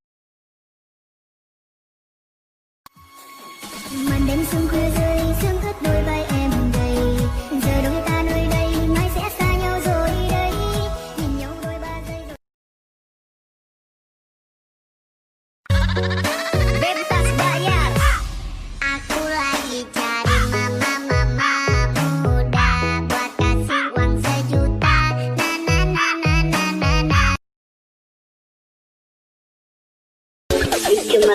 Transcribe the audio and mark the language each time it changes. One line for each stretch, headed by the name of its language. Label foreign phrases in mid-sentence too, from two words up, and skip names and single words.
Vietnamese: Màn đêm sương khuya rơi sương ướt đôi vai em gầy giờ đôi ta nơi đây mai sẽ xa nhau rồi đây nhìn nhau đôi ba giây rồi.
Indonesian: Bebas bayar. Aku lagi cari mama muda buat kasih uang sejuta. Na na na na na na. Cuma Remix.